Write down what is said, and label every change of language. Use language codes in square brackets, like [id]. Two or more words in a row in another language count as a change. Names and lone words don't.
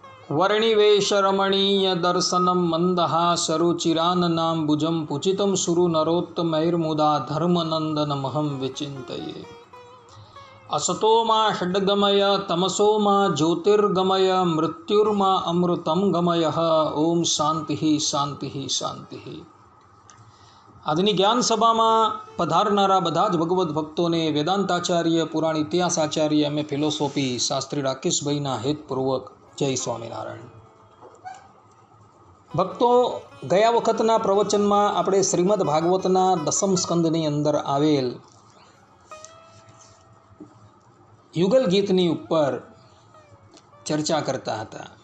[sa] वर्णिवेशरमणीय दर्शनं मन्दहासरुचिराननाम्बुजं पूजितं सुरु नरोत्तमैर्मुदा धर्मनन्दनमहं विचिन्तये। असतो मा षड्गमय तमसो मा ज्योतिर्गमय मृत्युर्मा अमृतं गमयः। ओम शांति शांति शांति। [gu] આજની જ્ઞાન સભામાં પધારનારા બધા જ ભગવદ્ ભક્તોને વેદાંતાચાર્ય પુરાણ ઇતિહાસાચાર્ય [en] M.A. philosophy [gu] શાસ્ત્રી રાકેશભાઈના હેતપૂર્વક જય સ્વામિનારાયણ। ભક્તો, ગયા વખતના પ્રવચનમાં આપણે શ્રીમદ ભાગવતના દસમ સ્કંદની અંદર આવેલ યુગલ ગીતની ઉપર ચર્ચા કરતા હતા।